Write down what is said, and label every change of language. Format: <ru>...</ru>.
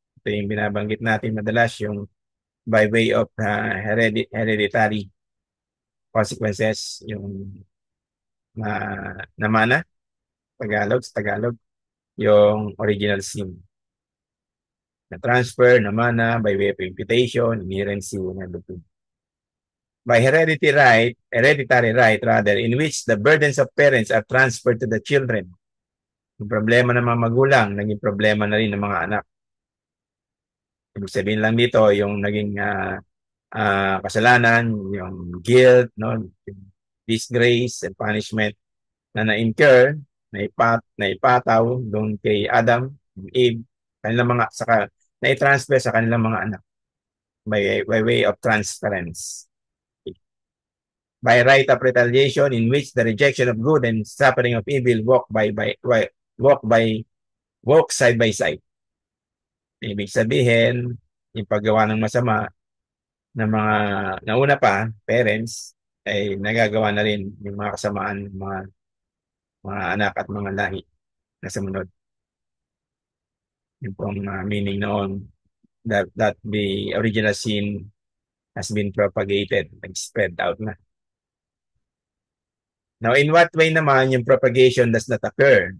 <tl>Ito yung binabanggit natin madalas, yung</tl> <en>by way of hereditary consequences,</en> <tl>yung namana, sa Tagalog, yung original sin. Na transfer, namana,</tl> <en>by way of imputation, inherency, and everything. By hereditary right rather, in which the burdens of parents are transferred to the children.</en> <tl>Yung problema ng mga magulang, naging problema na rin ng mga anak. Ibig sabihin lang dito, yung naging kasalanan, yung</tl> <en>guilt, no, disgrace and punishment</en> <tl>na na-incur, naipataw doon kay Adam, Eve, kanilang mga, saka na-transfer sa kanilang mga anak</tl> <en>by way of transference. By right of retaliation, in which the rejection of good and suffering of evil walk side by side.</en> <tl>Ibig sabihin, yung paggawa ng masama ng mga nauna pa, parents, ay nagagawa na rin yung mga kasamaan ng mga anak at mga lahi na sumunod. Yung pong meaning noon</tl> <en>that the original sin has been propagated,</en> <tl>nag-spread out na.</tl> <en>Now, in what way</en> <tl>naman yung</tl> <en>propagation does not occur?</en>